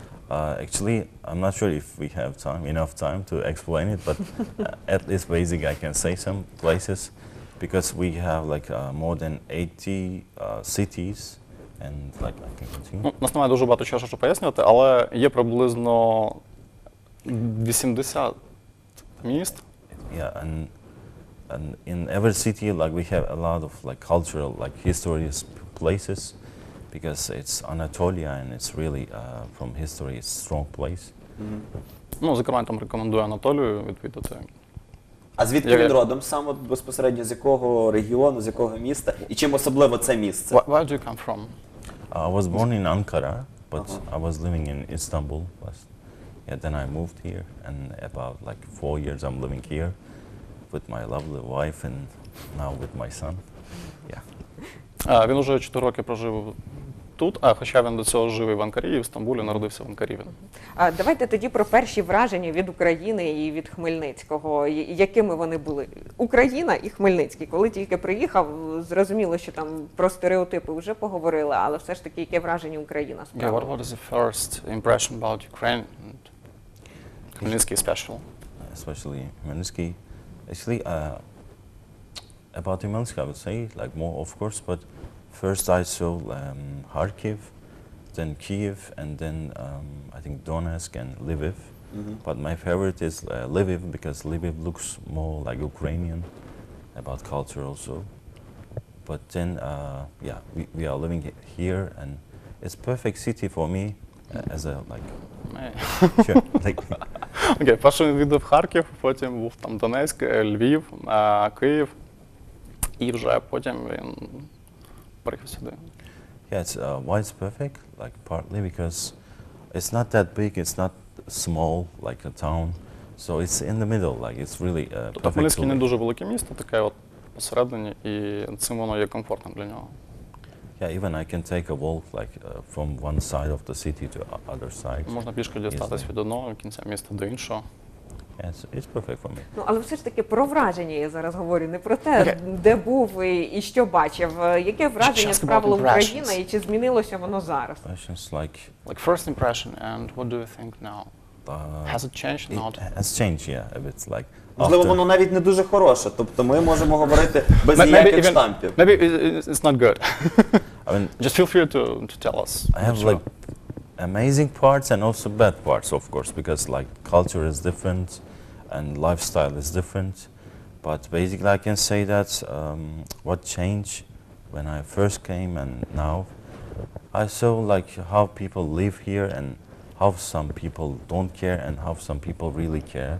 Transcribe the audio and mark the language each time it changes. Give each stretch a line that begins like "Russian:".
English: Actually, I'm not sure if we have enough time to explain it, but at least basic I can say some places, because we have like more than 80 cities. And like I can continue.
Ukrainian: Ну, у нас немає дуже багато часу, щоб пояснювати, але є приблизно 80 міст.
English: Yeah, and in every city, like we have a lot of like cultural, like historic places, because it's Anatolia and it's really from history, it's a strong place.
Ukrainian: Ну, зокрема, я там рекомендую Анатолію відвідати. А звідки він родом сам, от безпосередньо з якого регіону, з якого міста, і чим особливо це місце?
English: Where do you come from? I was born in Ankara, but I was living in Istanbul first. Yeah, then I moved here, and about like 4 years I'm living here with my lovely wife and now with my son. Yeah.
Ukrainian: Він уже 4 роки прожив тут, хоча він до цього жив і в Анкарі, і в Стамбулі, народився в Анкарі. Давайте тоді про перші враження від України і від Хмельницького. Якими вони були? Україна і Хмельницький. Коли тільки приїхав, зрозуміло, що там про стереотипи вже поговорили, але все ж таки, яке враження Україна справила?
English: What was the first impression about Ukraine and Хмельницький special? Especially Хмельницький. Actually, about Хмельницкий, I would say, like more, of course, but first I saw Kharkiv, then Kyiv, and then I think Donetsk and Lviv. But my favorite is Lviv, because Lviv looks more like Ukrainian, about culture also. But then, yeah, we are living here, and it's perfect city for me as a like. Sure, like.
Ukrainian: Окей, перший він відвідав Харків, потім був там Донецьк, Львів, Київ, і вже потім він приїхав сюди.
English: Yeah, it's why it's perfect, like partly because it's not that big, it's not small like a town, so it's in the middle, like it's really
Ukrainian: Тобто
English: perfect.
Ukrainian: Хмельницький не дуже велике місто, таке от посередині, і цим воно є комфортним для нього.
English: Yeah, even I can take a walk like from one side of the city to other side.
Ukrainian: Можна пішки дістатись від одного кінця міста до іншого.
English: Yeah, it's perfect for me.
Ukrainian: Ну, але все ж таки про враження я зараз говорю, не про те, де був і що бачив. Яке враження справила Україна і чи змінилося воно зараз?
English: Questions like First impression, and what do you think now? Has it changed or not? It has changed, yeah, a bit like.
Ukrainian: Можливо, воно навіть не дуже хороше, тобто ми можемо говорити без ніяких штампів.
English: Maybe it's not good. I mean, Just feel free to tell us. I have like amazing parts and also bad parts, of course, because like culture is different and lifestyle is different. But basically, I can say that what changed when I first came and now, I saw like how people live here and how some people don't care and how some people really care.